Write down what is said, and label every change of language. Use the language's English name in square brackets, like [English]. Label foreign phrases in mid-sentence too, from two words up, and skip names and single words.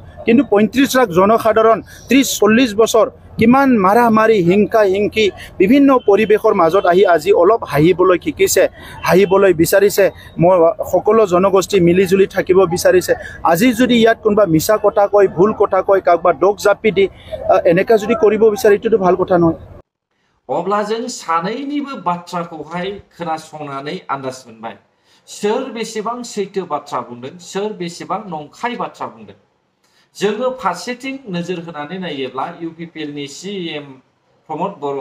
[Assamese] কিন্তু 35 লাখ জনসাধাৰণ 30-40 বছৰ কিমান মাৰা মাৰি, হিংসা হিংসি বিভিন্ন পৰিৱেশৰ মাজত আহি আজি অলপ হাঁহিবলৈ শিকিছে, হাঁহিবলৈ বিচাৰিছে। মই সকলো জনগোষ্ঠী মিলিজুলি থাকিব বিচাৰিছে। আজি যদি ইয়াত কোনোবা মিছা কথা কয়, ভুল কথা কয়, কাৰোবাৰ দোষ জাপি দি এনেকা যদি কৰিব বিচাৰে, এইটোতো ভাল কথা নহয়। [Bodo] अब्ला जों सानैनिबो बाथ्राखौहाय खोनासंनानै आन्दाज मोनबाय। सोर बेसेबां सैथो बाथ्रा बुंदों सोर बेसेबां नंखाय बाथ्रा बुंदों जोङो फारसेथिं नोजोर होनानै नायोब्ला UPPL नि CM प्रमद बर'